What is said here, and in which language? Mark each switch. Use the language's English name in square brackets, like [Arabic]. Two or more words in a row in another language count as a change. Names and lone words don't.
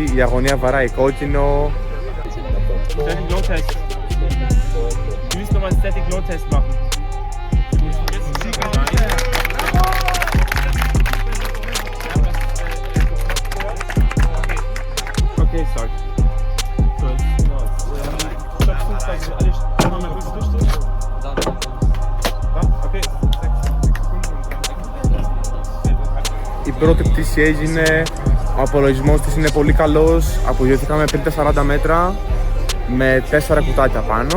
[Greek] Η αγωνία βαράει κόκκινο. [English] Static Load Test. [German] Du musst nochmal einen [English] Static Load Test [German] machen. [English] Okay, sorry. [Greek] Η πρώτη πτήση έγινε, ο απολογισμός της είναι πολύ καλός. Απογειωθήκαμε πριν τα 40 μέτρα με 4 κουτάκια πάνω.